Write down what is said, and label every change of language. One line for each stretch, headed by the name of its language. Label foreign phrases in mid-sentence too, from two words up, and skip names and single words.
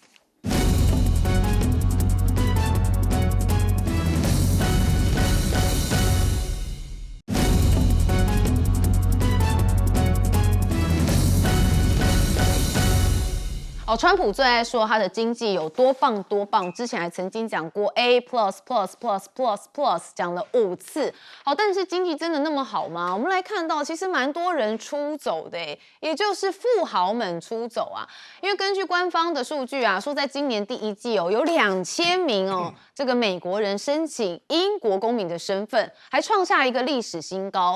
Chinese: 川普最爱说他的经济有多棒多棒，之前还曾经讲过
English: A plus plus plus plus plus，
Chinese: 讲了5次。但是经济真的那么好吗？我们来看到，其实蛮多人出走的，也就是富豪们出走啊。因为根据官方的数据啊，说在今年第1季有2000名这个美国人申请英国公民的身份，还创下一个历史新高。